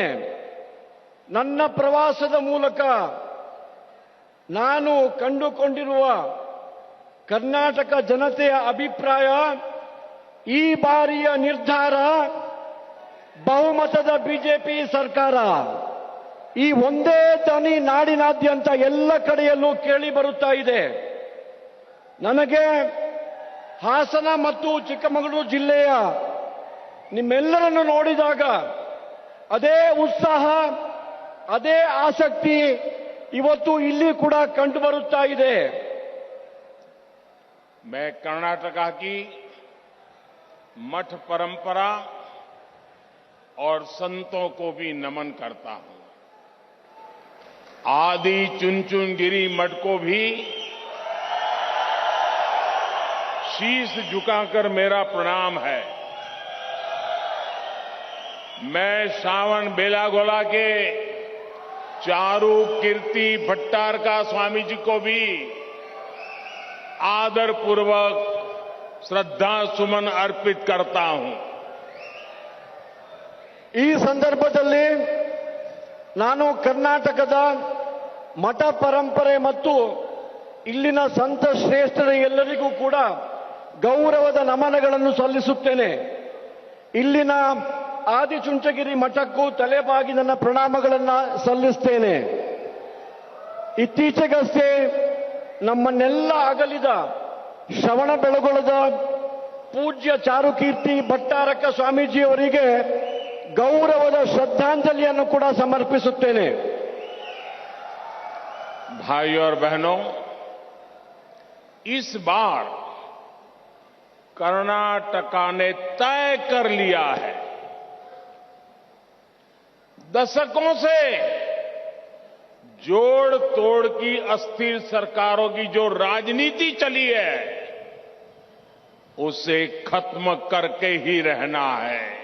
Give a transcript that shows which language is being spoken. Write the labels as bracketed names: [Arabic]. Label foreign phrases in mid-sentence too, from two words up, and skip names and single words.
[Kannada] ನನ್ನ ಪ್ರವಾಸದ ಮೂಲಕ ನಾನು ಕಂಡುಕೊಂಡಿರುವ ಕರ್ನಾಟಕ ಜನತೆಯ ಅಭಿಪ್ರಾಯ, ಈ ಬಾರಿಯ ನಿರ್ಧಾರ ಬಹುಮತದ ಬಿಜೆಪಿ ಸರ್ಕಾರ, ಈ ಒಂದೇ ಧ್ವನಿ ನಾಡಿನಾದ್ಯಂತ ಎಲ್ಲ ಕಡೆಯಲ್ಲೂ ಕೇಳಿ ಬರುತ್ತಾ ಇದೆ. ನನಗೆ ಹಾಸನ ಮತ್ತು ಚಿಕ್ಕಮಗಳೂರು ಜಿಲ್ಲೆಯ ನಿಮ್ಮೆಲ್ಲರನ್ನು ನೋಡಿದಾಗ ಅದೇ ಉತ್ಸಾಹ, ಅದೇ ಆಸಕ್ತಿ ಇವತ್ತು ಇಲ್ಲಿ ಕೂಡ ಕಂಡು ಬರುತ್ತಾ ಇದೆ. [Hindi] मैं कर्नाटका की मठ परंपरा और संतों को भी नमन करता हूं। आदि चुनचुनगिरी मठ को भी शीश झुकाकर मेरा प्रणाम है। मैं श्रावण बेलागोला के चारू कीर्ति भट्टारका स्वामी जी को भी आदर पूर्वक श्रद्धा सुमन अर्पित करता हूं। [Kannada] ಈ ಸಂದರ್ಭದಲ್ಲಿ ನಾನು ಕರ್ನಾಟಕದ ಮಠ ಪರಂಪರೆ ಮತ್ತು ಇಲ್ಲಿನ ಸಂತ ಶ್ರೇಷ್ಠರ ಎಲ್ಲರಿಗೂ ಕೂಡ ಗೌರವದ ನಮನಗಳನ್ನು ಸಲ್ಲಿಸುತ್ತೇನೆ. ಇಲ್ಲಿನ ಆದಿಚುಂಚಗಿರಿ ಮಠಕ್ಕೂ ತಲೆಬಾಗಿ ನನ್ನ ಪ್ರಣಾಮಗಳನ್ನು ಸಲ್ಲಿಸುತ್ತೇನೆ. ಇತ್ತೀಚೆಗಷ್ಟೇ ನಮ್ಮನ್ನೆಲ್ಲ ಅಗಲಿದ ಶ್ರವಣ ಬೆಳಗೊಳದ ಪೂಜ್ಯ ಚಾರುಕೀರ್ತಿ ಭಟ್ಟಾರಕ ಸ್ವಾಮೀಜಿಯವರಿಗೆ ಗೌರವದ ಶ್ರದ್ಧಾಂಜಲಿಯನ್ನು ಕೂಡ ಸಮರ್ಪಿಸುತ್ತೇನೆ. [Hindi] भाइयों और बहनों, इस बार कर्नाटका ने तय कर लिया है, दशकों से जोड़ तोड़ की अस्थिर सरकारों की जो राजनीति चली है उसे खत्म करके ही रहना है।